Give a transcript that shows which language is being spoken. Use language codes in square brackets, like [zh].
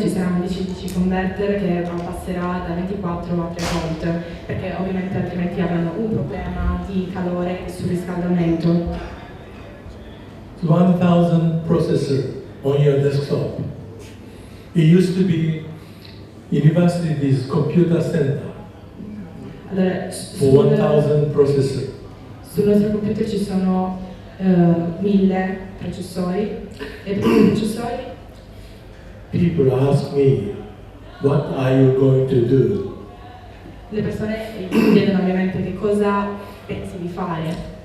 [it] Ci sarà un DC-DC converter che passerà da 24 a 3 volt, perché ovviamente altrimenti avranno un problema di calore e surriscaldamento. [en] 1000 processor on your desktop. It used to be university's computer center. [it] Allora, [en] for 1000 processor. [it] Sul nostro computer ci sono 1000 processori e per i processori [en] people ask me, what are you going to do? [it] Le persone mi chiedono ovviamente che cosa pensi di fare.